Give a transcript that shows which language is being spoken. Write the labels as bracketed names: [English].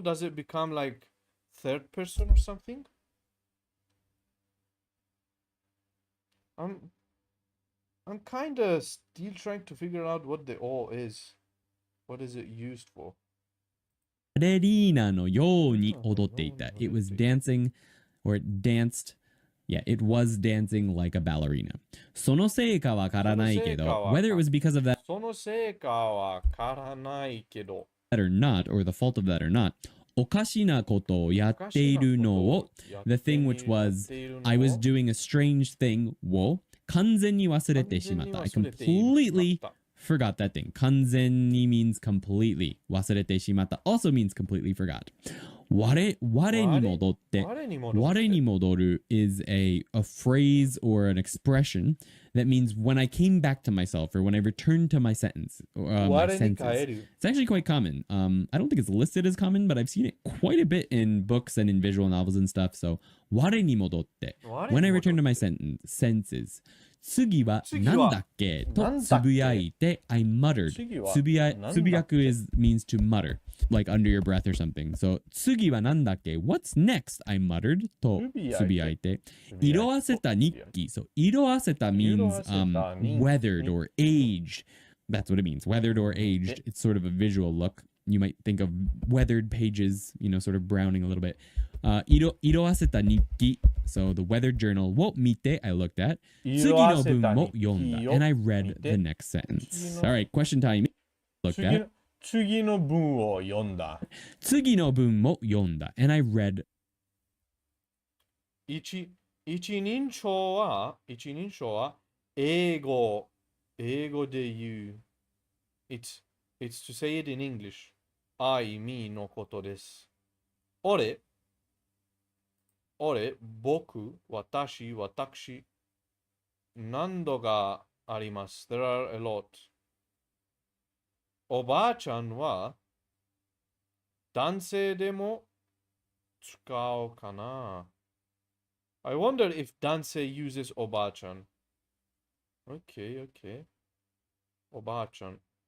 [English] Does it become like third person or something? I'm kind of still trying to figure out what the o is. What is it used for? [Japanese] バレリーナのように踊っていた. [English] It was dancing, or it danced. Yeah, it was dancing like a ballerina. [Japanese] そのせいかわからないけど, [English] whether it was because of that [Japanese] そのせいかわからないけど [English] or not, or the fault of that or not, [Japanese] おかしなことをやっているのを, [English] the thing which was, I was doing a strange thing [Japanese] を完全に忘れてしまった. [English] I completely forgot that thing. [Japanese] 完全に [English] means completely. [Japanese] 忘れてしまった [English] also means completely forgot. [Japanese] 我に戻って 我に戻る [English] is a phrase or an expression that means when I came back to myself or when I returned to my sentence. My senses. It's actually quite common. I don't think it's listed as common, but I've seen it quite a bit in books and in visual novels and stuff. So, [Japanese] 我に戻って [English] when I return to my senses. [Japanese] 次はなんだっけとつぶやいて [English] I muttered. つぶやく means to mutter, like under your breath or something. So [Japanese] 次はなんだっけ [English] What's next? I muttered [Japanese] とつぶやいて色あせた日記 [English] So [Japanese] 色あせた [English] means weathered or aged. That's what it means. Weathered or aged. It's sort of a visual look. You might think of weathered pages, sort of browning a little bit. [Japanese] 色あせた日記 [English] So the weathered journal [Japanese] を見て [English] I looked at [Japanese] 次の文も読んだ [English] and I read the next sentence. Alright, question time. Looked at [Japanese] 次の文を読んだ次の文も読んだ [English] and I read [Japanese] 一人称は英語で言う [English] It's to say it in English I, me [Japanese] のことです俺、僕、私、何度があります。 [English] There are a lot. [Japanese] おばあちゃんは男性でも使うかな [English] I wonder if [Japanese] 男性 [English] uses [Japanese] おばあちゃん。 [English] Okay. おばあちゃん。